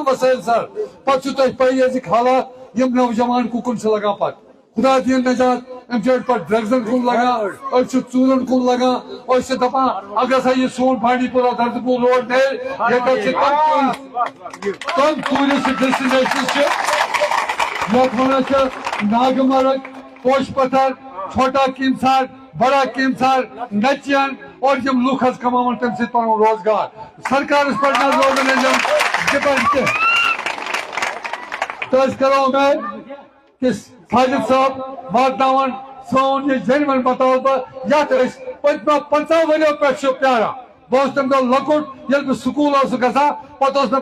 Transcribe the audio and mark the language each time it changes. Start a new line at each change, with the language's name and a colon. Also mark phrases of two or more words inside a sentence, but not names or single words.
Kashmiri: وسٲیل سر پتہٕ چھُو تۄہہِ پَیی أزِکۍ حالات یِم نوجوان کُکُن چھِ لگان پتہٕ خدا دِیِن نجات أمۍ چھِ پتہٕ ڈرگزن کُن لگان أڑۍ چھِ ژوٗرن کُن لگان أسۍ چھِ دپان اگر ہسا یہِ سون بانڈی پورہ دردپور روڈ نیرِ ییٚتٮ۪تھ چھِ تِم
English: tourist destinations
Kashmiri: چھِ یتھ ونان چھِ ناگمرگ پوش پتھر چھوٹا کیمسار بڑا کیمسار نچین اور یم لوگ حظ کماون تمہِ سۭتۍ پنُن روزگار سرکارس پٮ۪ٹھ نہ روزن ڈپینڈ کینٛہہ تہٕ أسۍ کرو اُمید کہ ساجد صٲب واتناون سون یہ جینون مطالبہ یتھ أسۍ پٔتمیو 50 ؤرۍیو پٮ۪ٹھ چھِ پیاران بہٕ اوسُس تمہِ دۄہ لۄکُٹ ییٚلہِ بہٕ سکوٗل اوسُس گژھان پتہٕ اوس مےٚ